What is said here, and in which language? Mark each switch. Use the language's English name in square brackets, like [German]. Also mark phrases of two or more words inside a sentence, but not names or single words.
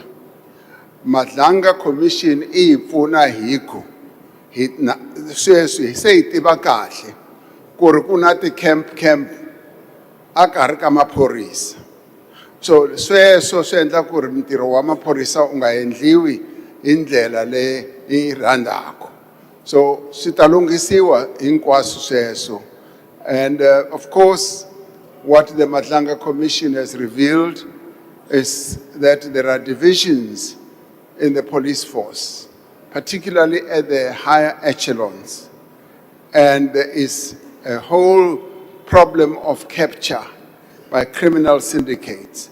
[Tsonga] Madlanga Commission I hi pfuna hi ku sweswi se hi tiva kahle ku ri ku na ti-camp a karhi ka maphorisa. So sweswo swi endla ku ri ntirho wa maphorisa u nga endliwi hi ndlela leyi hi rhandzaka. So swi ta lunghisiwa hinkwaswo sweswo. [English] And of course, what the Madlanga Commission has revealed is that there are divisions in the police force, particularly at the higher echelons. And there is a whole problem of capture by criminal syndicates.